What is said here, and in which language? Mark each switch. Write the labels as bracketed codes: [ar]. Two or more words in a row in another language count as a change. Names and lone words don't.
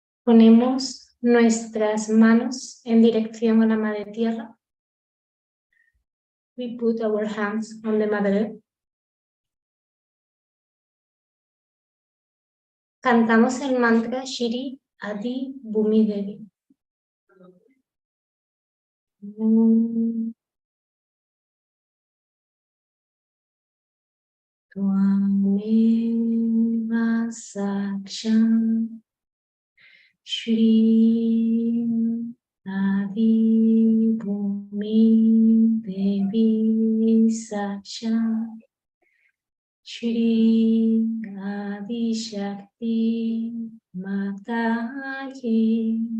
[es] Ponemos nuestras manos en dirección a la Madre Tierra. [en] We put our hands on the Mother Earth. [es] Cantamos el mantra Shri Adi Bhumi Devi. [sa] त्वमेव साक्षात् श्री आदि भूमि देवी साक्षात् श्री आदि शक्ति माताजी